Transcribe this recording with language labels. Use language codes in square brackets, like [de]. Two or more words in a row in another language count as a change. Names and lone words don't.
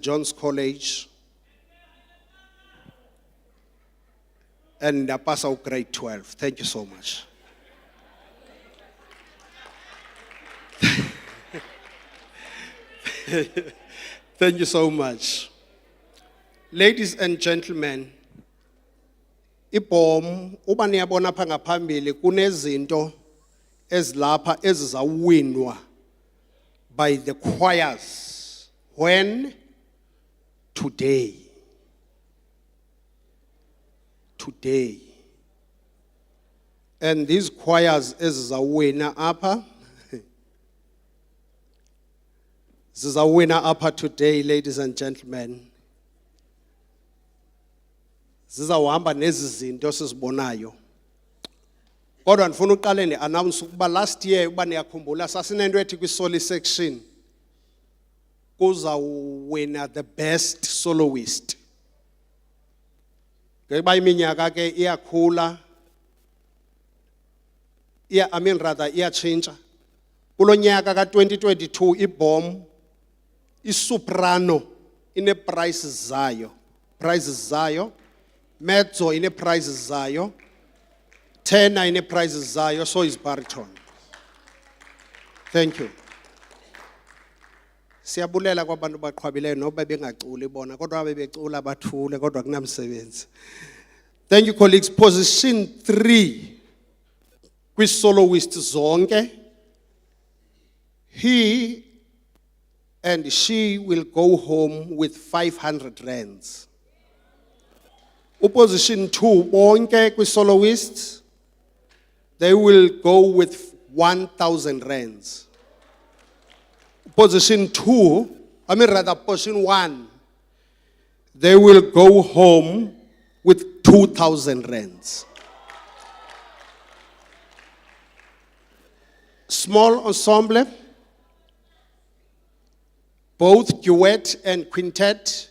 [en] John's College, and I passed out grade 12. Thank you so much. Thank you so much. Ladies and gentlemen, [xh] ibhom uba niyabona pha ngaphambili kunezinto ezilapha ezizawinwa [en] by the choirs. When? Today. Today. And these choirs [xh] ezizawina apha zizawina apha [en] today, ladies and gentlemen. [xh] Zizawuhamba nezi zinto sizibonayo. Kodwa ndifuna uqale ni-announce ukuba [en] last year [xh] uba niyakhumbula sasinento ethi kwi-solo section kuzawuwina [en] the best soloist. [xh] Ngekuba iminyaka ke iyakhula, iyatshintsha. Kulo nyaka ka-2022 ibhom isoprano ine-prizes zayo. Mezzo ine-prizes zayo. Tenor ine-prizes zayo, [en] so is baritone. Thank you. [xh] Siyabulela kwabantu baqhwabileyo noba bengaculi bona kodwa bebecula bathule kodwa kunamsebenzi. [en] Thank you, colleagues. Position 3 [xh] kwi-soloist zonke. [en] He and she will go home with 500 rands. Position 2 bonke kwi-soloists, they will go with 1,000 rands. Position 1, they will go home with 2,000 rands. Small ensemble, both duet and quintet.